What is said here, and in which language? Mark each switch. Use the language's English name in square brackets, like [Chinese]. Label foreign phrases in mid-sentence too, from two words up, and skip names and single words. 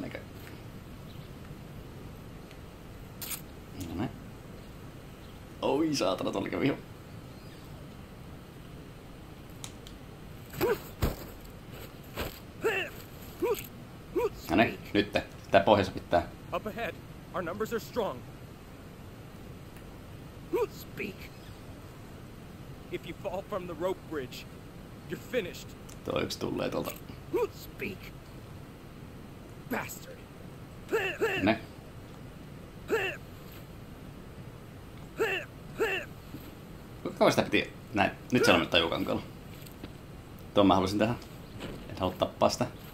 [Finnish] Eikä... Noniin. Oi saatana, tuolla kävi ihan. Noniin, nyt. Tää pohjassa pitää. [English] Up ahead. Our numbers are strong. Speak. If you fall from the rope bridge, you're finished. [Finnish] Tuo yksi tulee tuolta. [English] Speak. Bastard. [Finnish] Ne. Kuinka kauan sitä piti näin? Nyt se on nyt tajukankolla. Tuon mä halusin tehdä. En halua tappaa sitä.